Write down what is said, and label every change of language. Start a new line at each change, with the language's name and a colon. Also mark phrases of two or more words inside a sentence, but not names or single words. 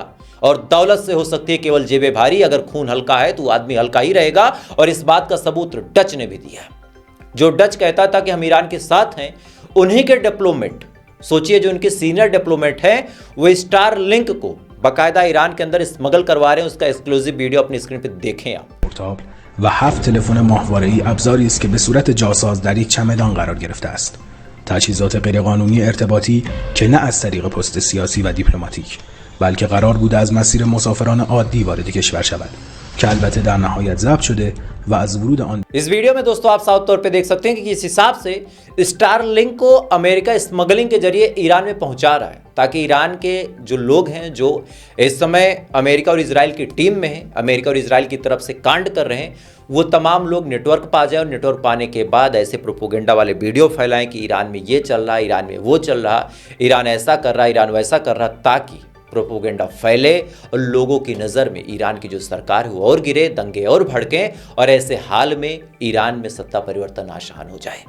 Hindi: और दौलत से हो सकती है केवल जेबे भारी, अगर खून हल्का है तो आदमी हल्का ही रहेगा। और इस बात का सबूत डच ने भी दिया है। जो डच कहता था कि हम ईरान के साथ हैं, उन्हीं के डिप्लोमेट, सोचिए जो उनके
English: senior diplomat
Hindi: हैं, वो स्टार लिंक को बाकायदा ईरान के अंदर स्मगल करवा रहे हैं। उसका
English: exclusive video
Hindi: अपनी स्क्रीन पे देखें आप।
Persian: و 7 تلفن ماهواره‌ای ابزاری است که به صورت جاساز در یک چمدان قرار گرفته است. تجهیزات غیرقانونی ارتباطی که نه از طریق پست سیاسی و دیپلماتیک، بلکه قرار بوده از مسیر مسافران عادی وارد کشور شود که البته در نهایت ضبط شده و از ورود آن
Hindi: इस वीडियो में दोस्तों आप साफ तौर पे देख सकते हैं कि किस हिसाब से स्टारलिंक को अमेरिका स्मगलिंग के जरिए ईरान में पहुंचा रहा है, ताकि ईरान के जो लोग हैं जो इस समय अमेरिका और इजराइल की टीम में हैं, अमेरिका और इजराइल की तरफ से कांड कर रहे हैं, वो तमाम लोग नेटवर्क पा जाए और नेटवर्क पाने के बाद ऐसे प्रोपोगेंडा वाले वीडियो फैलाएं कि ईरान में ये चल रहा, ईरान में वो चल रहा, ईरान ऐसा कर रहा, ईरान वैसा कर रहा, ताकि प्रोपोगेंडा फैले और लोगों की नज़र में ईरान की जो सरकार है वो और गिरे, दंगे और भड़कें और ऐसे हाल में ईरान में सत्ता परिवर्तन आसान हो जाए।